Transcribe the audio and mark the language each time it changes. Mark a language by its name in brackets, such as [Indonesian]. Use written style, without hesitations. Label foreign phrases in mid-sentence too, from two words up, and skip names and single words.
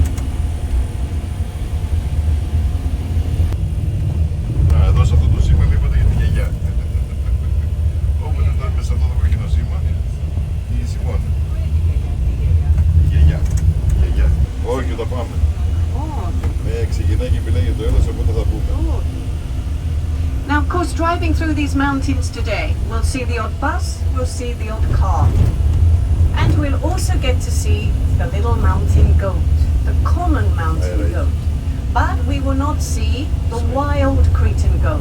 [Greek] Εδώ σε αυτό το σήμα είπατε για τη γιαγιά. Όποτε φτάνουμε σε αυτό το κόκκινο σήμα, η Σιμώνα. Η γιαγιά. Όχι, θα πάμε. Ξεκινάει και μιλάει για το έλας, οπότε θα πούμε. [English] Now, of course, driving through these mountains today, we'll see the odd bus, we'll see the odd car. And we'll also get to see the little mountain goat, the common mountain goat. But we will not see the wild Cretan goat.